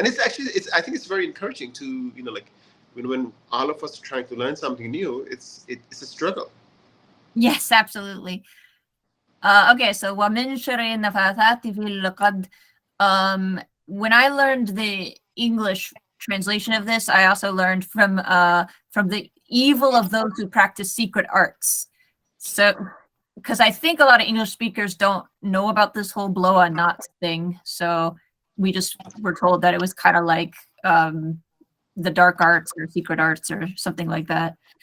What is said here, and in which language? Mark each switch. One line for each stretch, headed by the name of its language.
English: And it's actually I think it's very encouraging to like when all of us are trying to learn something new, it's a struggle. Yes, absolutely. Okay, so
Arabic: وَمِن شَرِّ النَّفَّاثَاتِ فِي الْعُقَدِ.
English: When I learned the English translation of this, I also learned from the evil of those who practice secret arts. So, because I think a lot of English speakers don't know about this whole blow on knots thing, so we just were told that it was kind of like the dark arts or secret arts or something like that.